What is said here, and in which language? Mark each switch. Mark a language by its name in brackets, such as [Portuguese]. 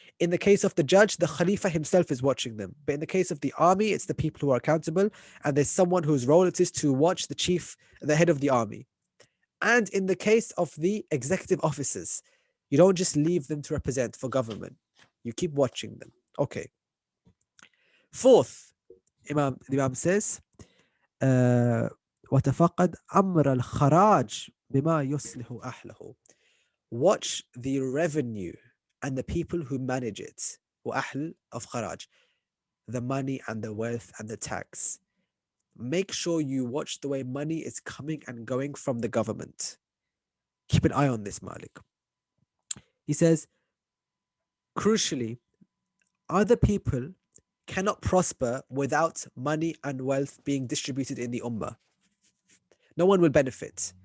[English] In the case of the judge, the Khalifa himself is watching them. But in the case of the army, it's the people who are accountable, and there's someone whose role it is to watch the chief, the head of the army. And in the case of the executive officers, you don't just leave them to represent for government. You keep watching them. Okay. Fourth, the Imam says, [Arabic] وَتَفَقَدْ أَمْرَ الْخَرَاجِ بِمَا يُصْلِحُ أَهْلَهُ. [English] Watch the revenue and the people who manage it. وَأَهْل of kharaj, the money and the wealth and the tax. Make sure you watch the way money is coming and going from the government. Keep an eye on this, Malik. He says, crucially, other people cannot prosper without money and wealth being distributed in the ummah. No one will benefit.